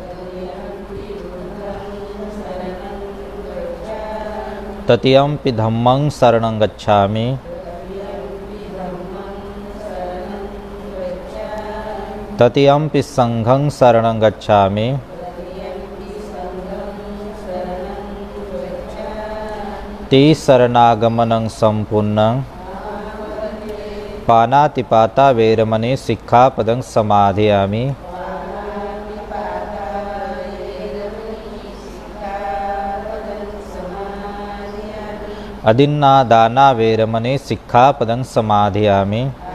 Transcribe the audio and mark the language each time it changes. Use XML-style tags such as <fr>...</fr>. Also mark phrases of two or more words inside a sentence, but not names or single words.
<pi>तृतीयंपि धम्मं शरणं गच्छामि, तृतीयंपि संघं शरणं गच्छामि, ते शरणागमनं संपूर्णं पानातिपाता वैरमणि सिक्खापदं समादयामि। अदिन्नादाना वैरमणि सिक्खापदं समादयामि।</pi>